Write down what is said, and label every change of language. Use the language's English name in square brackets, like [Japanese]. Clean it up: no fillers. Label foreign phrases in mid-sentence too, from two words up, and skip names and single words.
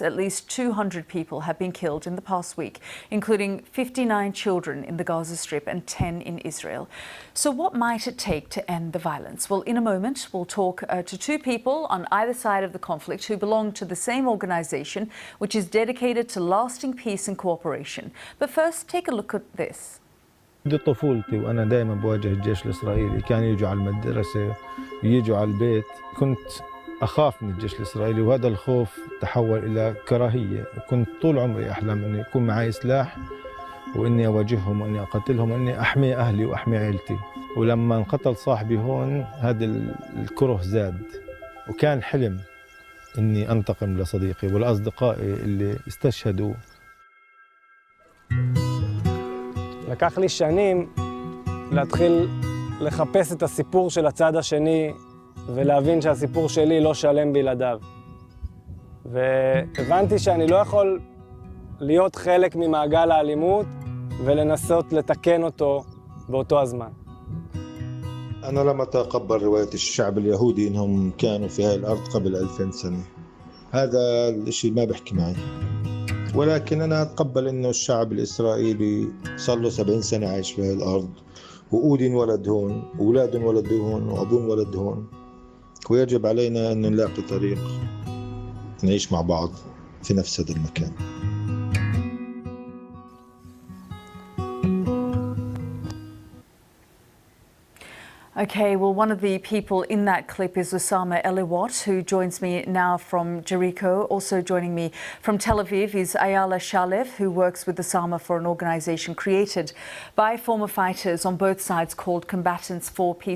[English] At least 200 people have been killed in the past week, including 59 children in the Gaza Strip and 10 in Israel. So what might it take to end the violence? Well, in a moment, we'll talk to two people on either side of the conflict who belong to the same organization, which is dedicated to lasting peace and cooperation. But first, take a look at this. [Arabic] منذ طفولتي وأنا دائما بواجه الجيش الإسرائيلي، كان يجوا على المدرسة ويجوا على البيت، كنت أخاف من الجيش الإسرائيلي وهذا الخوف تحول إلى كراهية، كنت طول عمري أحلم إنه يكون معي سلاح وإني أواجههم وإني أقاتلهم وإني أحمي أهلي وأحمي عائلتي. ولما انقتل صاحبي هون هذا الكره زاد، وكان حلم إني أنتقم لصديقي ولأصدقائي اللي استشهدوا. [Hebrew] לקח לי שנים להתחיל לחפש את הסיפור של הצד השני ולהבין שהסיפור שלי לא שלם בלעדיו. והבנתי שאני לא יכול להיות חלק ממעגל האלימות ולנסות לתקן אותו באותו הזמן. [Arabic] أنا لم أتقبل رواية الشعب اليهودي إنهم كانوا في هذه الأرض قبل 2000 سنة. هذا الشيء ما بحكي معي. ولكن أنا أتقبل إنه الشعب الإسرائيلي صار له 70 سنة عايش في هذه الأرض، وأودن ولد هون، وأولاد ولد هون، وأبون ولد هون، ويجب علينا أن نلاقي طريق نعيش مع بعض في نفس هذا المكان. [English] Okay, well, one of the people in that clip is Osama Eliwat, who joins me now from Jericho. Also joining me from Tel Aviv is Ayala Shalev, who works with Osama for an organization created by former fighters on both sides called Combatants for Peace.